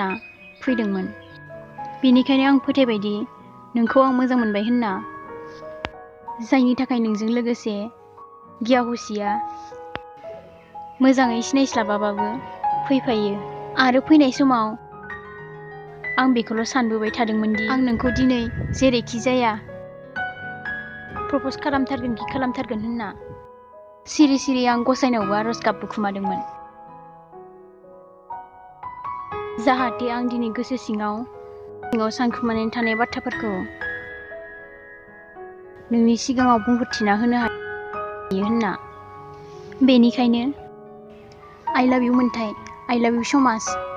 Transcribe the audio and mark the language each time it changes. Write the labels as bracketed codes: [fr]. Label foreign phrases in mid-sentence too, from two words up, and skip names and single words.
[brx] फैदोंमोन बिनिखायनो आं फोथायबायदि नोंखौ आं मोजां मोनबाय होनना जायनि थाखाय नोंजों लोगोसे गियाहुसिया मोजाङै सिनायस्लाबाबाबो फैफायो आरो फैनाय समाव आं बेखौल' सानबोबाय थादोंमोन दि आं नोंखौ दिनै जेरैखि जाया प्रप'ज खालामथारगोन होनना सिरि आं गसायनावबो आरज गाबबो खुमादोंमोन जाहाथे आं दिनै गोसो सिङाव सानखुमानानै थानाय बाथ्राफोरखौ नोंनि सिगाङाव बुंफोरथिना होनो हायो होनना बेनिखायनो [en] I love you [brx] मोनथाय [en] I love you so much